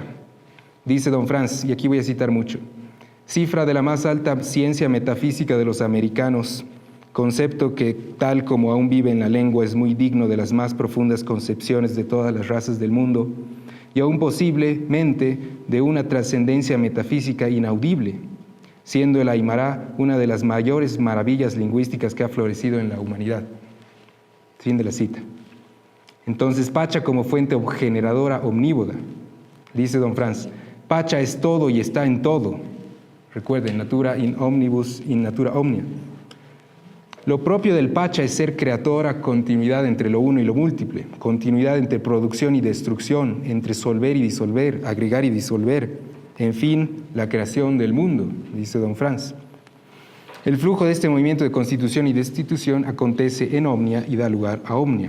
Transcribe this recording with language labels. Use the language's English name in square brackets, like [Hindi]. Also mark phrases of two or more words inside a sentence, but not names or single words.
[Spanish] Dice don Franz, y aquí voy a citar mucho, cifra de la más alta ciencia metafísica de los americanos, concepto que, tal como aún vive en la lengua, es muy digno de las más profundas concepciones de todas las razas del mundo, y aún posiblemente de una trascendencia metafísica inaudible, siendo el aymara una de las mayores maravillas lingüísticas que ha florecido en la humanidad. Fin de la cita. Entonces, Pacha como fuente generadora omnívoda, dice don Franz, Pacha es todo y está en todo. Recuerden, [Latin] natura in omnibus, in natura omnia. [Spanish] Lo propio del Pacha es ser creadora, continuidad entre lo uno y lo múltiple, continuidad entre producción y destrucción, entre solver y disolver, agregar y disolver, en fin, la creación del mundo, dice don Franz. El flujo de este movimiento de constitución y destitución acontece en omnia y da lugar a omnia.